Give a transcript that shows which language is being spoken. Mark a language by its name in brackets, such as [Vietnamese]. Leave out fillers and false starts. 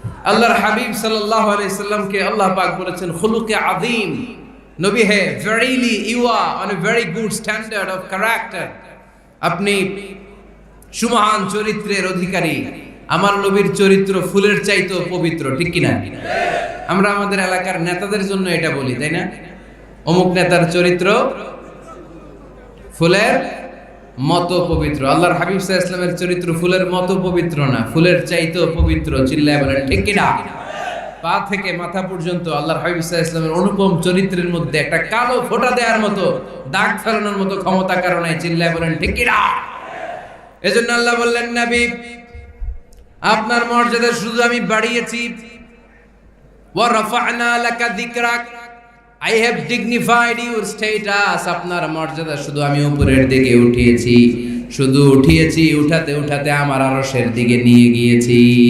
[Bangla] আল্লাহর হাবিব সাল্লাল্লাহু আলাইহি সাল্লামকে আল্লাহ পাক বলেছেন খুলুকে আযীম। নবী হে, [English] verily you are on a very good standard of character. [Bangla] আপনি সুমহান চরিত্রের অধিকারী। আমার নবীর চরিত্র ফুলের চাইতেও পবিত্র, ঠিক কিনা? আমরা আমাদের এলাকার নেতাদের জন্য এটা বলি তাই না? অমুক নেতার চরিত্র ফুলের মতো পবিত্র। আল্লাহর হাবিব সাল্লাল্লাহু আলাইহি ওয়াসাল্লামের চরিত্র ফুলের মতো পবিত্র না, ফুলের চাইতেও পবিত্র। চিল্লায় বলেন ঠিক কিনা? পা থেকে মাথা পর্যন্ত আল্লাহর হাবিব সাল্লাল্লাহু আলাইহি ওয়াসাল্লামের অনুপম চরিত্রের মধ্যে একটা কালো ফোঁটা দেওয়ার মতো, দাগ ফেলানোর মতো ক্ষমতা কারণে। চিল্লায় বলেন ঠিক কিনা? এজন্য আল্লাহ বললেন নবী আপনার মর্যাদা শুধু আমি বাড়িয়েছি। [Arabic] ওয়া রাফা'না লাকা যিকরাক, [English] I have dignified your status. [Bangla] আপনার মর্যাদা শুধু আমি উপরের দিকে উঠিয়েছি, শুধু উঠিয়েছি, উঠাতে উঠাতে আমার আরশের দিকে নিয়ে গিয়েছি।